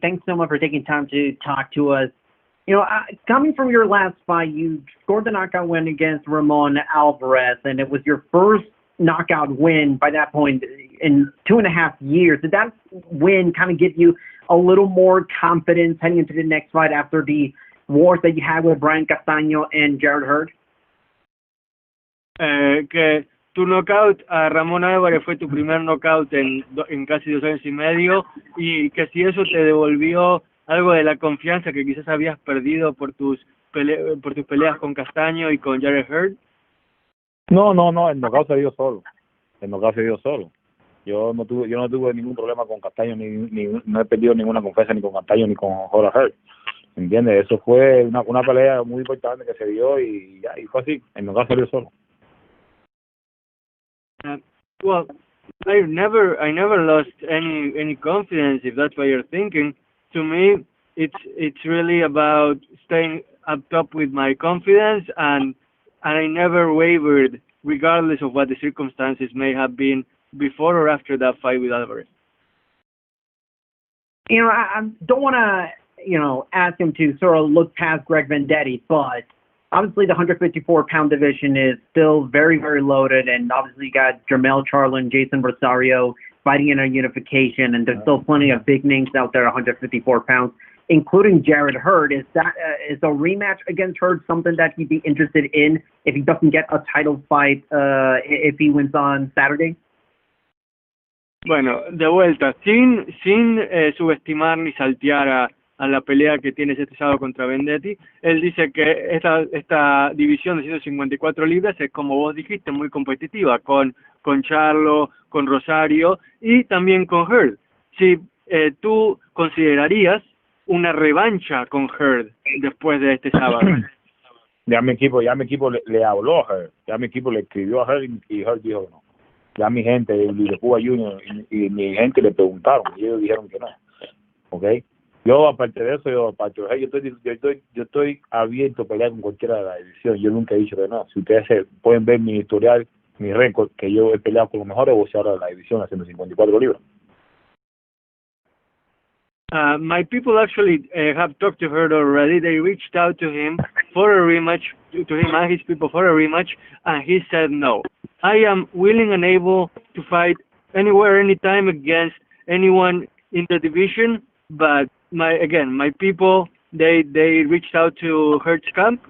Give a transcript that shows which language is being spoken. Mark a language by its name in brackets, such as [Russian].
[English] Thanks so much for taking time to talk to us. You know, coming from your last fight, you scored the knockout win against Ramon Alvarez, and it was your first knockout win by that point in 2.5 years. Did that win kind of give you a little more confidence heading into the next fight after the wars that you had with Brian Castaño and Jared Hurd? [Spanish] Que tu knockout a Ramón Álvarez fue tu primer knockout en casi 2 años y medio, y que si eso te devolvió algo de la confianza que quizás habías perdido por tus peleas con Castaño y con Jared Hurd. No, el knockout se dio solo. Yo no tuve ningún problema con Castaño, ni no he perdido ninguna confianza ni con Castaño ni con Jared Hurd. ¿Entiendes? Eso fue una pelea muy importante que se dio y fue así. El knockout se dio solo. [English] Well, I never lost any confidence, if that's what you're thinking. To me, it's really about staying up top with my confidence, and I never wavered, regardless of what the circumstances may have been before or after that fight with Alvarez. You know, I don't want to, ask him to sort of look past Greg Vendetti, but obviously the 154-pound division is still very, very loaded, and obviously you got Jermell Charlo and Jason Rosario fighting in a unification, and there's still plenty of big names out there, 154 pounds, including Jared Hurd. Is a rematch against Hurd something that he'd be interested in if he doesn't get a title fight if he wins on Saturday? [Spanish] Bueno, de vuelta, sin subestimar ni saltear a la pelea que tienes este sábado contra Vendetti, él dice que esta división de 154 libras es, como vos dijiste, muy competitiva, con Charlo, con Rosario y también con Hurd. Si tú considerarías una revancha con Hurd después de este sábado. Ya mi equipo le habló a Hurd, ya mi equipo le escribió a Hurd y Hurd dijo no. Ya mi gente de Cuba Junior y mi gente le preguntaron y ellos dijeron que no. ¿Ok? Yo, aparte de eso, yo estoy abierto a pelear con cualquiera de la división. Yo nunca he dicho que no. Si ustedes pueden ver mi historial, mi récord, que yo he peleado con los mejores boxeadores de la división a 154 libras. [English] My people actually have talked to Hurd already. They reached out to him for a rematch, to him and his people for a rematch, and he said no. I am willing and able to fight anywhere, anytime against anyone in the division, but my people, they reached out to Hurd's camp.